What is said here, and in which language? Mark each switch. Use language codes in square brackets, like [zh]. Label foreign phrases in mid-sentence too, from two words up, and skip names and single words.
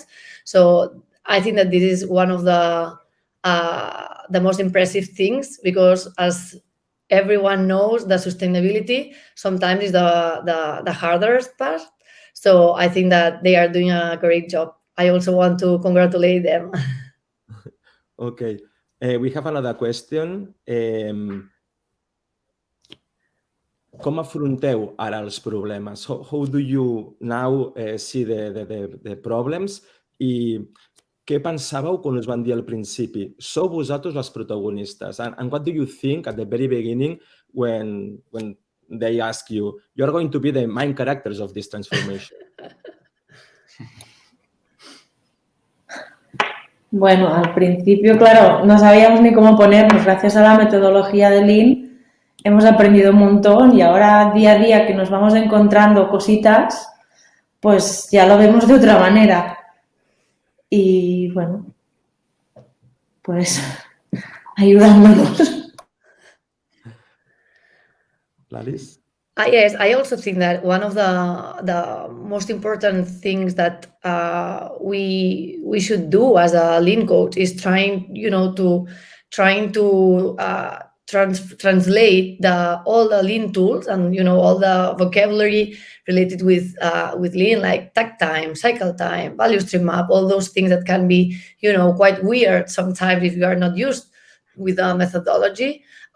[en] So I think that this is one of the most impressive things, because as everyone knows, the sustainability sometimes is the hardest part. So I think that they are doing a great job. I also want to congratulate them. Okay, we have another question. [ca] Com afronteu ara els problemes? [en] How do you now see the problems? [ca] I què pensàveu quan us van dir al principi? Sou vosaltres les protagonistes. [en] And what do you think at the very beginning when they ask you, you're going to be the main characters of this transformation? [es] Bueno, al principio, claro, no sabíamos ni cómo ponernos. Gracias a la metodología de Lean hemos aprendido un montón, y ahora día a día que nos vamos encontrando cositas, pues ya lo vemos de otra manera. Y bueno, pues ayudándonos. Lalis? [en] Yes, I also think that one of the most important things that we should do as a lean coach is trying to translate all the lean tools and all the vocabulary related with lean, like takt time, cycle time, value stream map, all those things that can be quite weird sometimes if you are not used with the methodology.